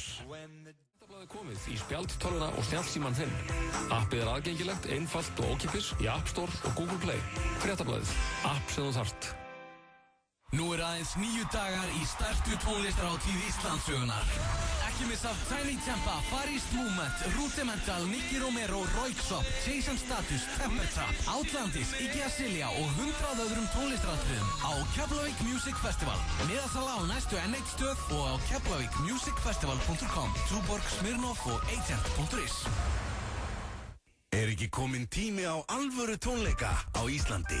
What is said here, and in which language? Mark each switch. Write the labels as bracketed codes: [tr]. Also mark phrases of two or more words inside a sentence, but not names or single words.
[is] Fréttablaðið komið í spjaldtölvuna og snjallsímann þinn. Appið er aðgengilegt, einfalt og ókeypis í App Store og Google Play. Fréttablaðið, app sem þú þarft. Nú aðeins 9 dagar í stærstu tónlistarhátíð Íslandssögunar. Ekki missa af Tiny Tempa, Faris Movement, Rudimental, Nicky Romero, Royksopp, Jason Status, Temper Trap, Outlandis, Iggy Azalea og 100 öðrum tónlistaratriðum á Keflavík Music Festival. Miðasala á næstu N1 stöð og á keflavíkmusicfestival.com, Tuborg, Smirnoff og agent.is. Ekki komin tími á alvöru tónleika á Íslandi?